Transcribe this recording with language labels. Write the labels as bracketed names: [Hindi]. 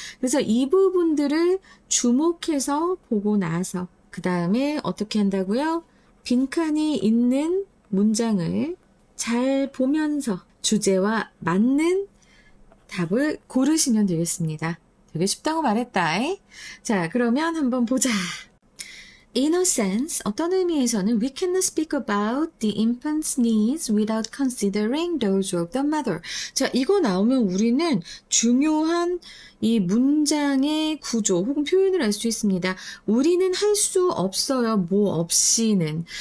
[Korean] 그래서 이 부분들을 주목해서 보고 나서 그 다음에 어떻게 한다고요? 빈칸이 있는 문장을 잘 보면서 주제와 맞는 답을 고르시면 되겠습니다. 되게 쉽다고 말했다. 자, 그러면 한번 보자. [English] In a sense, [Korean] 어떤 의미에서는 [English] we cannot speak about the infant's needs without considering those of the mother. [Korean] 자, 이거 나오면 우리는 중요한 이 문장의 구조 혹은 표현을 알 수 있습니다. 우리는 할 수 없어요. 뭐 없이는.